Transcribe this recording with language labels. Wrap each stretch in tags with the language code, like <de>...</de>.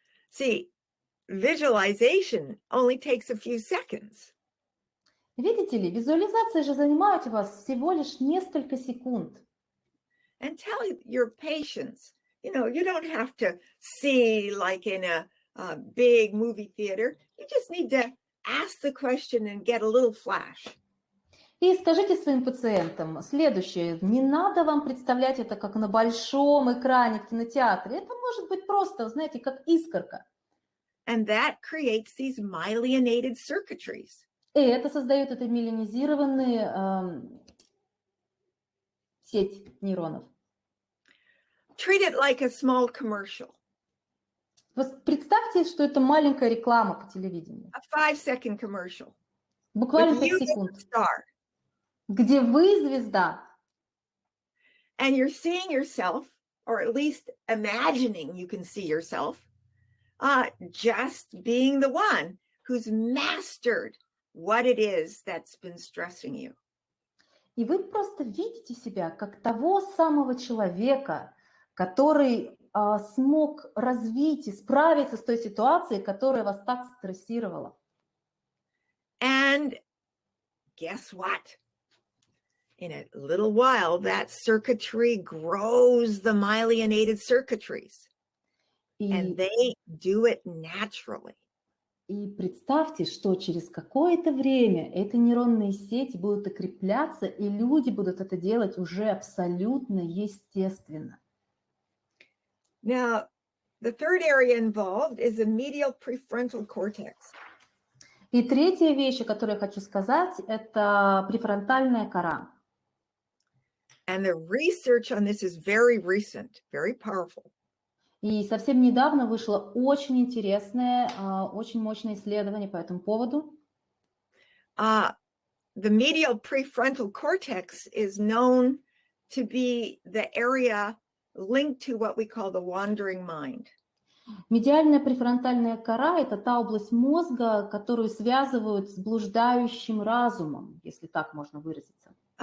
<en>See, visualization only takes a few seconds.</en> <ru>Видите ли, визуализация же занимает у вас всего лишь несколько секунд.</ru> <en>And tell your patients, you don't have to see like in a big movie theater. You just need to ask the question and get a little flash.</en> <ru>И скажите своим пациентам следующее. Не надо вам представлять это как на большом экране в кинотеатре. Это может быть просто, знаете, как искорка.</ru> <en>And that creates these myelinated circuitries.</en> <ru>И это создает эту миелинизированную сеть нейронов.</ru> <en>Treat it like a small commercial.</en> <ru>Представьте, что это маленькая реклама по телевидению.</ru> <en>A 5-second commercial.</en> <ru>Буквально 5 секунд. Где вы звезда.</ru> <en>And you're seeing yourself, or at least imagining you can see yourself, just being the one who's mastered what it is that's been stressing you.</en> <ru>И вы просто видите себя как того самого человека, который смог развить и справиться с той ситуацией, которая вас так стрессировала.</ru> <en>And guess what? In a little while, that circuitry grows the myelinated circuitries, and they do it naturally.</en> <ru>И представьте, что через какое-то время эти нейронные сети будут укрепляться, и люди будут это делать уже абсолютно естественно.</ru> <en>Now, the third area involved is the medial prefrontal cortex.</en> <ru>И третья вещь, о которой я хочу сказать, это префронтальная кора.</ru> <en>And the research on this is very recent, very powerful.</en> <ru>И совсем недавно вышло очень интересное, очень мощное исследование по этому поводу.</ru> <en>the medial prefrontal cortex is known to be the area linked to what we call the wandering mind.</en> <ru>Медиальная префронтальная кора – это та область мозга, которую связывают с блуждающим разумом, если так можно выразиться.</ru>